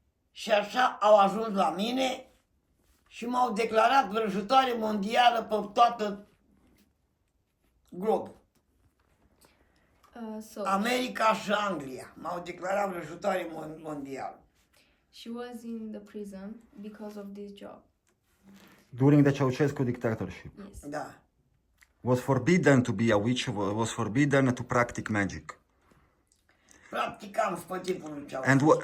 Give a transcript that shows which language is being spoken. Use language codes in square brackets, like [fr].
[ro] Și așa au ajuns la mine și m-au declarat vrăjitoare mondială pe toată globul. America și Anglia m-au declarat vrăjitoare mondială. [en] She was in the prison because of this job. During the Ceausescu dictatorship. Yes. [ro] Da. [en] Was forbidden to be a witch, was forbidden to practice magic. [ro] Practicam și pe timpul lui Ceaușescu.